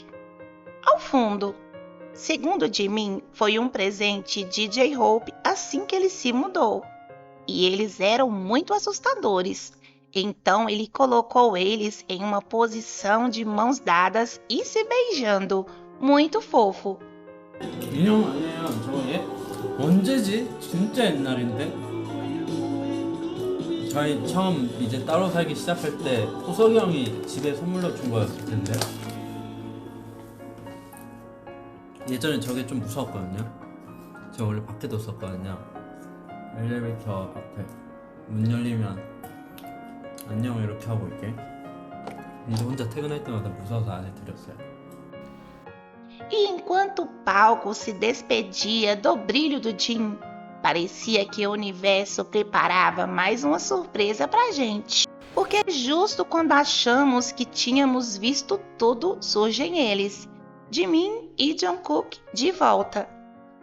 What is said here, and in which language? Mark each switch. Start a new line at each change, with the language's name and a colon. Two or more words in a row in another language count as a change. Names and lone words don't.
Portuguese: Ao fundo, segundo Jimin, foi um presente de J-Hope assim que ele se mudou. E eles eram muito assustadores. Então ele colocou eles em uma posição de mãos dadas e se beijando, muito fofo.
Korean: 인형 아니에요 저거 얘? 언제지? 진짜 옛날인데? 저희 처음 이제 따로 살기 시작할 때 호석이 형이 집에 선물로 준 거였을 텐데 예전에 저게 좀 무서웠거든요. 제가 원래 밖에 뒀었거든요. 엘리베이터 앞에 문 열리면 안녕 이렇게 하고 있게. 근데 혼자 퇴근할 때마다 무서워서 안에 들였어요.
Portuguese: E enquanto o palco se despedia do brilho do Jin, parecia que o universo preparava mais uma surpresa pra gente. Porque justo quando achamos que tínhamos visto tudo, surgem eles, Jimin e Jungkook, de volta.